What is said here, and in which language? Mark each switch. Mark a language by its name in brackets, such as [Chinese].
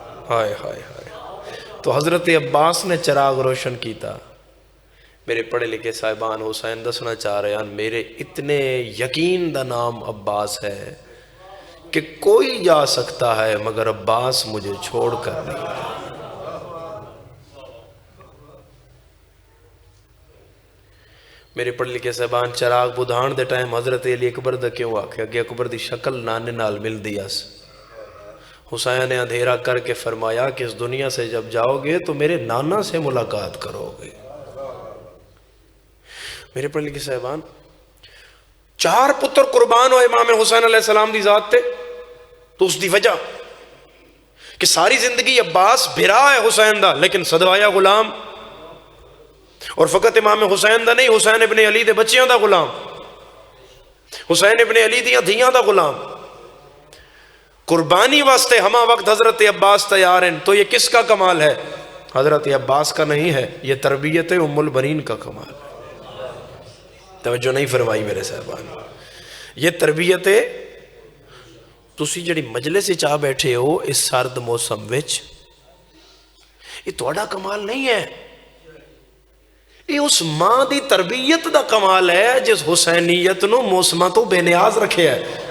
[Punjabi] ہائے ہائے ہائے. تو حضرت عباس نے چراغ روشن کیتا. میرے پڑھے لکھے صاحبان حسین دسنا چاہ رہے ہیں میرے اتنے یقین دا نام عباس ہے [Urdu] کہ کوئی جا سکتا ہے مگر عباس مجھے چھوڑ کر نہیں. [Punjabi] میرے پڑھ لکھے صاحبان چراغ بدھان دے ٹائم حضرت علی اکبر دا کیوں آکھیا کہ اکبر دی شکل نانے نال مل دیاس. [Urdu] حسین نے اندھیرا کر کے فرمایا کہ اس دنیا سے جب جاؤ گے تو میرے نانا سے ملاقات کرو گے. [Punjabi] میرے پڑھ لکھے صاحبان 4 پتر قربان ہو امام حسین علیہ السلام دی ذات تے، تو اس دی وجہ کہ ساری زندگی عباس بھرا ہے حسین دا لیکن صدوایا غلام، اور فقط امام حسین دا نہیں، حسین ابن علی دے بچیاں دا غلام، حسین ابن علی دیاں دھیاں دا غلام. [Urdu] قربانی واسطے ہما وقت حضرت عباس تیار ہیں. تو یہ کس کا کمال ہے؟ حضرت عباس کا نہیں ہے، یہ تربیت ام البنین کا کمال ہے. توجہ نہیں فرمائی میرے صاحبان. [Punjabi] یہ تربیت تسی جڑی مجلس وچ آ بیٹھے ہو اس سرد موسم وچ، یہ تہاڈا کمال نہیں ہے، یہ اس ماں دی تربیت دا کمال ہے جس حسینیت نو موسماں تو بے نیاز رکھے ہے.